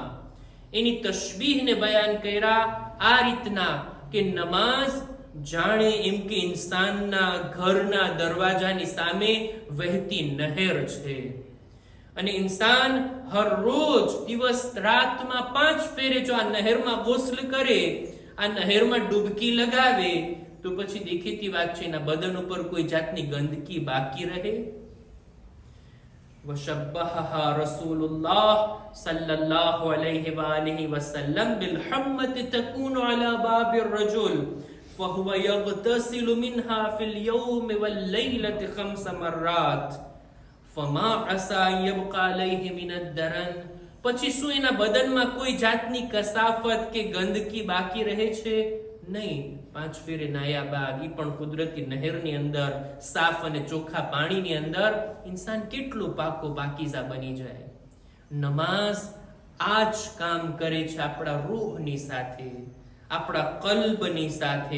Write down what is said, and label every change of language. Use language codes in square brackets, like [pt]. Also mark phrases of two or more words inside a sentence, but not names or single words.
[gu] એની તશબીહને બયાન કર્યા આ રીતના કે નમાઝ જાણે એમ કે ઇન્સાનના ઘરના દરવાજાની સામે વહેતી નહેર છે અને ઇન્સાન હર રોજ દિવસ રાતમાં 5 ફેરે જો આ નહેરમાં ગોસ્લ કરે, આ નહેરમાં ડૂબકી લગાવે તો પછી દેખીતી વાત છે એના બદન ઉપર કોઈ જાતની ગંદકી બાકી રહે. [ar] وشبّه رسول الله صلى الله عليه وآله وسلم بالحمّة تكون على باب الرجل فهو يغتسل منها في اليوم والليلة 5 مرات فما عسى أن يبقى عليه من الدرن. [gu] પછી શું એના બદનમાં કોઈ જાતની કસાફત કે ગંદકી બાકી રહે છે? નહીં. 5 ફેરે નાયા બાદ ઈ પણ કુદરતી નહેરની અંદર સાફ અને ચોખ્ખા પાણીની અંદર ઇન્સાન કેટલું પાકો પાકીઝા બની જાય. નમાઝ આ જ કામ કરે છે આપણા રૂહની સાથે, આપણા કલ્બની સાથે.